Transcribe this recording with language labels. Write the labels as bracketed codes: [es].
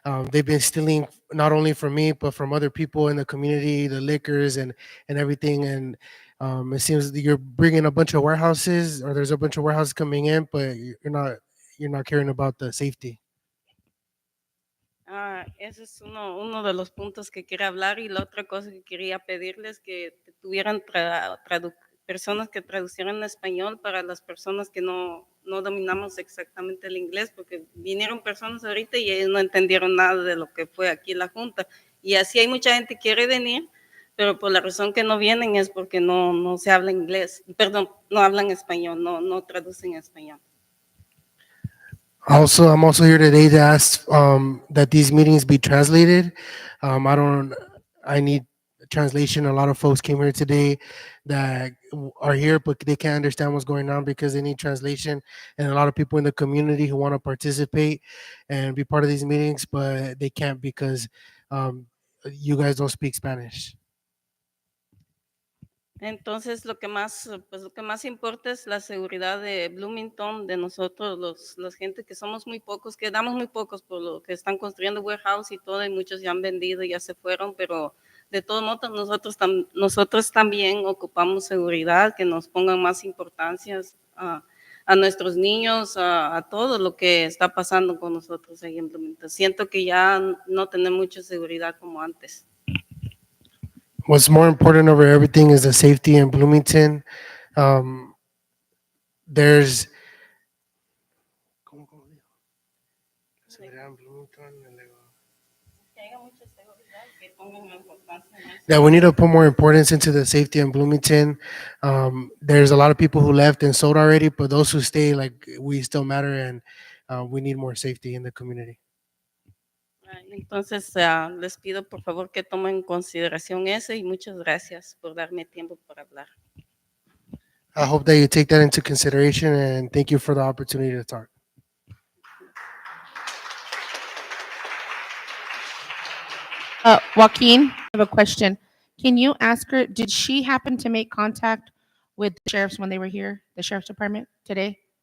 [en] They've been stealing not only from me but from other people in the community, the liquors and everything. And it seems that you're bringing a bunch of warehouses, or there's a bunch of warehouses coming in, but you're not caring about the safety. [es] Ese es uno de los puntos que quería hablar y la otra cosa que quería pedirles que tuvieran personas que traducieran en español para las personas que no dominamos exactamente el inglés, porque vinieron personas ahorita y ellos no entendieron nada de lo que fue aquí la junta. Y así hay mucha gente que quiere venir, pero por la razón que no vienen es porque no se habla inglés, perdón, no hablan español, no traducen español. [en] I'm also here today to ask that these meetings be translated. I need translation. A lot of folks came here today that are here, but they can't understand what's going on because they need translation. And a lot of people in the community who want to participate and be part of these meetings, but they can't because you guys don't speak Spanish. [es] Entonces, lo que más importa es la seguridad de Bloomington, de nosotros, los gente que somos muy pocos, quedamos muy pocos por lo que están construyendo warehouse y todo, y muchos ya han vendido, ya se fueron, pero de todos modos nosotros también ocupamos seguridad, que nos pongan más importancia a nuestros niños, a todo lo que está pasando con nosotros ahí en Bloomington. Siento que ya no tenemos mucha seguridad como antes. [en] What's more important over everything is the safety in Bloomington. There's that we need to put more importance into the safety in Bloomington. There's a lot of people who left and sold already, but those who stay, like, we still matter, and we need more safety in the community. [es] Entonces, les pido por favor que tomen en consideración eso y muchas gracias por darme tiempo para hablar. [en] I hope that you take that into consideration, and thank you for the opportunity to talk. Joaquin, I have a question. Can you ask her, did she happen to make contact with the sheriffs when they were here, the sheriff's department today?